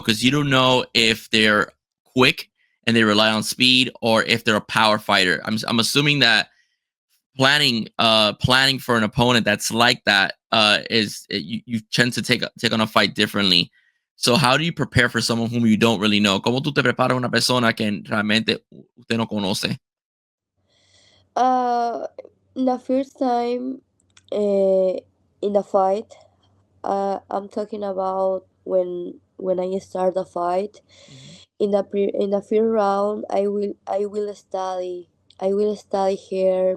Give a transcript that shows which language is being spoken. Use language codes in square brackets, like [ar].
[en] Because you don't know if they're quick and they rely on speed or if they're a power fighter. I'm assuming that planning for an opponent that's like that you tend to take on a fight differently. So how do you prepare for someone whom you don't really know? [es] ¿Cómo tú te preparas una persona que realmente usted no conoce? [en] Uh, the first time, uh, in the fight, I'm talking about when I start the fight. Mhm. In the first round, I will study here.